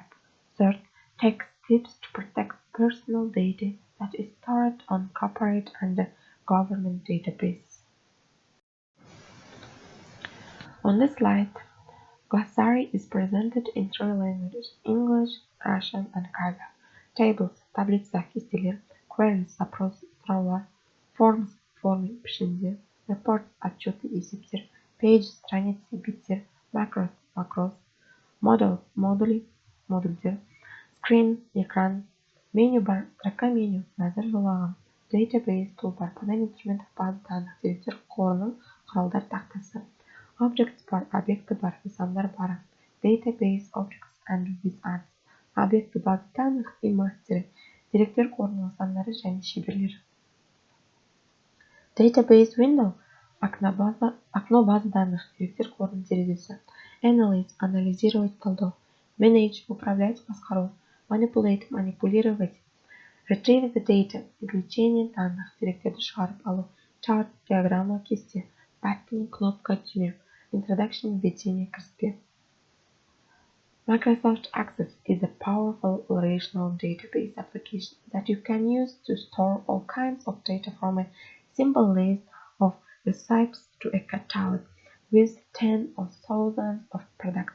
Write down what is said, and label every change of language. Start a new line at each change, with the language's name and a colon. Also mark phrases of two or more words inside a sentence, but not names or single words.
English: Third, take steps to protect personal data that is stored on corporate and government databases. On this slide, glossary is presented in three languages: English, Russian, and Kazakh. Tables,
Russian: таблица, кестелер, queries, запрос, сұраулар, forms, формы, пішіндер, reports, отчеты, есептер, pages, страницы,
Kazakh: беттер, macros, макрос, models, модульдер, screen, экран, меню бар,
Russian: строка меню,
Kazakh: мәзір жолағын,
English: database, toolbar,
Russian: панель инструментов, база данных,
Kazakh: деректер қорының, құралдар тақтасы, objects бар, объекті бар, нысандар бары,
English: database, objects and wizards,
Kazakh: объекті
Russian: база данных и
Kazakh: мастері, деректер қорының нысандары және шеберлері.
English: Database window,
Russian: окно базы данных,
Kazakh: деректер қорының терезесі.
English: Analyze, анализировать, талдау. Manage, управлять, басқару. Manipulate, манипулировать. Retrieve the data,
Russian: извлечение данных,
Kazakh: деректерді шығарып алу.
English: Chart, диаграмма, кесте. Button, кнопка, түйме. Introduction, введение, кіріспе. Microsoft Access is a powerful relational database application that you can use to store all kinds of data from a simple list of recipes to a catalog with tens of thousands of products.